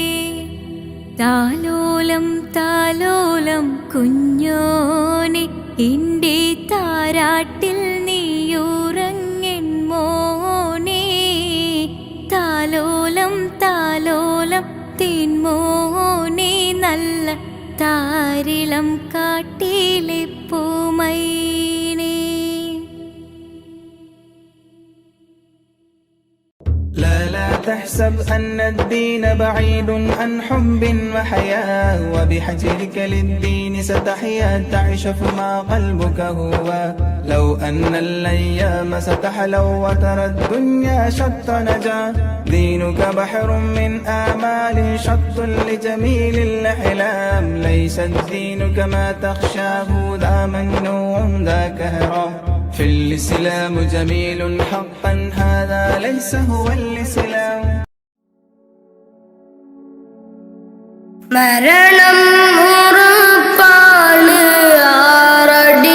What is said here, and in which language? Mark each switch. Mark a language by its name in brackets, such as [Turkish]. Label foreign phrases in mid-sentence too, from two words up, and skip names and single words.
[Malayalam] താലോലം താലോലം കുഞ്ഞോനെ എൻ്റെ താരാട്ടിൽ നീയുറങ്ങൻ മോനെ താലോലം താലോലം തേൻമോനെ നല്ല താരിളം കാട്ടിലെ പൂമൈനേ। [Arabic] لا تحسب أن الدين بعيد عن حب وحياة، وبحجرك للدين ستحيا تعيش فيما قلبك هو. لو أن الأيام ستحلو وترى الدنيا شط نجاة، دينك بحر من آمال شط لجميل الأحلام. ليس الدين كما تخشاه ذا ممنوع ذاك هرام. في الإسلام جميل حقا هذا ليس هو الإسلام. [Malayalam] മരണം ഉറപ്പാണ് ആറ